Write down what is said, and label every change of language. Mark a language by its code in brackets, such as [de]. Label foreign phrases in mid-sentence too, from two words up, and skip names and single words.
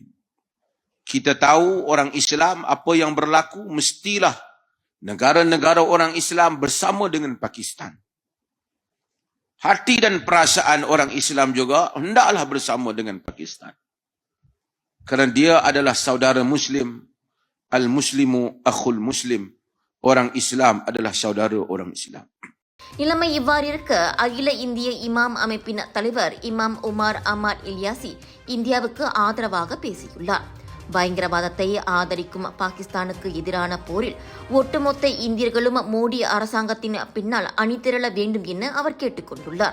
[ms] Kita tahu orang Islam apa yang berlaku, mestilah negara-negara orang Islam bersama dengan Pakistan. Hati dan perasaan orang Islam juga hendaklah bersama dengan Pakistan. Kerana dia adalah saudara Muslim. [ar] المسلم أخو المسلم. [ms] Orang Islam adalah saudara orang Islam. [ta] நிலைமை இவ்வாறிருக்க அகில இந்திய இமாம் அமைப்பின் தலைவர் இமாம் உமார் அஹ்மத் இல்யாசி இந்தியாவுக்கு ஆதரவாக பேசியுள்ளார். பயங்கரவாதத்தை ஆதரிக்கும் பாகிஸ்தானுக்கு எதிரான போரில் ஒட்டுமொத்த இந்தியர்களும் மோடி அரசாங்கத்தின் பின்னால் அணிதிரள வேண்டும் என அவர் கேட்டுக் கொண்டுள்ளார்.